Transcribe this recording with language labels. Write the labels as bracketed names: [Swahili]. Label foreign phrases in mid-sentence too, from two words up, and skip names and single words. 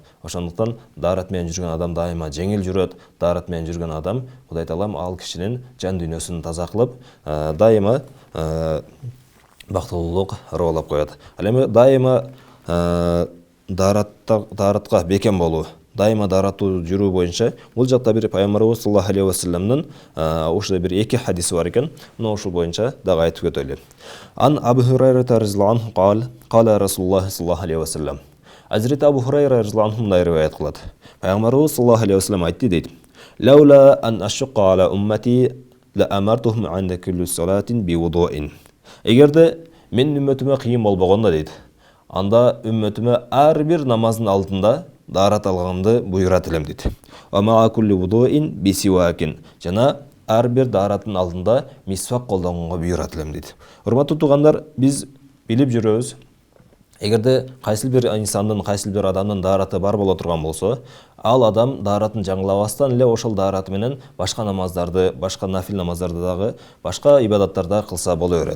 [Kyrgyz] Ошондуктан даарат менен жүргөн адам дайыма жеңил жүрөт. Даарат менен жүргөн адам Кудай Таалам ал кишинин жан дүйнөсүн таза кылып, дайыма бактылуулук ырлап коет. Ал эми дайыма даратқа бекем болу, дайыма дарату жүрүү боюнча бул жакта бир пайгамбарыбыз [Arabic] صلى الله عليه وسلم [Kyrgyz] ушул бир эки хадиси бар экен. Мына ушул боюнча дагы айтып кетели. [Arabic] عن أبي هريرة رضي الله عنه قال رسول الله صلى الله عليه وسلم. [Kyrgyz] Hazreti Abu Hurayra [Arabic] رضي الله عنه [Kyrgyz] мындай риваят кылат. Пайгамбарыбыз [Arabic] صلى الله عليه وسلم [Kyrgyz] айтты дейт. [Arabic] لولا أن أشق على أمتي لأمرتهم عند كل صلاة بوضوء. [Kyrgyz] Эгерде мен үммөтүмө кыйын болбогондо дейт. Анда үммөтүмө ар бир намаздын алдында дарат алганды буйрат элем дейт. [Arabic] مع كل وضوء بسواك. [Kyrgyz] Жана ар бир дараттын алдында мисвак колдонгонго буйрат элем дейт. Урматтуу туугандар, биз билип жүрөбүз. Эгерде кайсыл бир инсандын, кайсыл бир адамдын дараты бар боло турган болсо, ал адам даратын жаңылабастан эле ошол дараты менен башка намаздарды, башка нафил намаздарды дагы, башка ибадаттарды кылса боло берет.